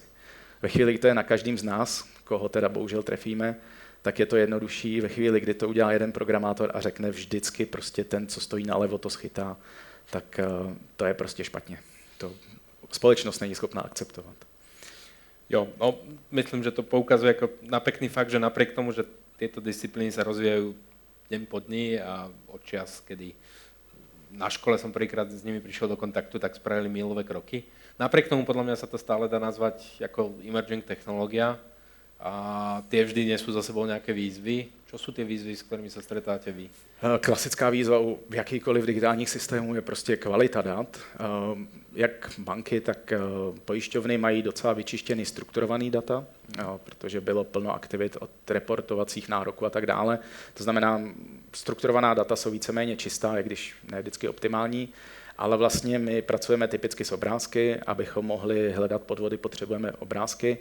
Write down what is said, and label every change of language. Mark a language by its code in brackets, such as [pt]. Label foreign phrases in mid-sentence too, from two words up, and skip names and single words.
[cs] Ve chvíli, kdy to je na každém z nás, koho teda bohužel trefíme, tak je to jednodušší. Ve chvíli, kdy to udělá jeden programátor a řekne vždycky prostě ten, co stojí nalevo, to schytá, tak to je prostě špatně. To společnost není schopná akceptovat. [sk] Jo, no, myslím, že to poukazuje jako na pekný fakt, že napriek tomu, že tieto disciplíny sa rozvíjajú deň po dni a od čias, kedy na škole som prvýkrát s nimi prišiel do kontaktu, tak spravili mílové kroky. Napriek tomu podľa mňa sa to stále dá nazvať ako emerging technológia a tie vždy nesú za sebou nejaké výzvy. Čo sú tie výzvy, s ktorými sa stretáte vy? [cs] Klasická výzva u jakýkoliv digitálních systémů je prostě kvalita dat. Jak banky, tak pojišťovny mají docela vyčištěný strukturovaný data, protože bylo plno aktivit od reportovacích nároků a tak dále. To znamená, strukturovaná data jsou víceméně čistá, i když ne vždycky optimální, ale vlastně my pracujeme typicky s obrázky, abychom mohli hledat podvody, potřebujeme obrázky.